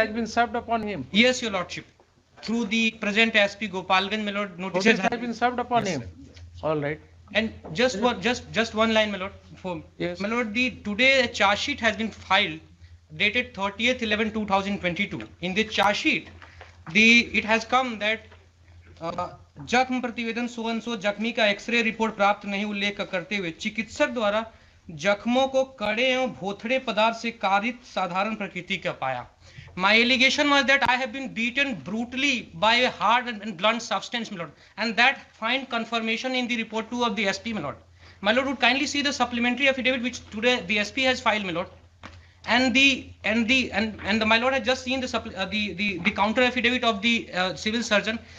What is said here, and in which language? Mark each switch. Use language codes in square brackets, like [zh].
[en] has been served upon him. yes, your lordship, through the present SP Gopalganj, my lord, Notice has been served upon him. All right. And just one line, my lord. Yes. My lord, today a charge sheet has been filed, dated 30th 11/2022. In the charge sheet, it has come that [hi] जख्म प्रतिवेदन so and so जख्मी का x ray report प्राप्त नहीं उल्लेख करते हुए चिकित्सक द्वारा जख्मों को कड़े एवं भोथड़े पदार्थ से कारित साधारण प्रकृति का पाया. [en] My allegation was that I have been beaten brutally by a hard and blunt substance, my lord, and that find confirmation in the report 2 of the SP, my lord. My lord, would kindly see the supplementary affidavit which today the SP has filed, my lord, and my lord has just seen the counter affidavit of the civil surgeon.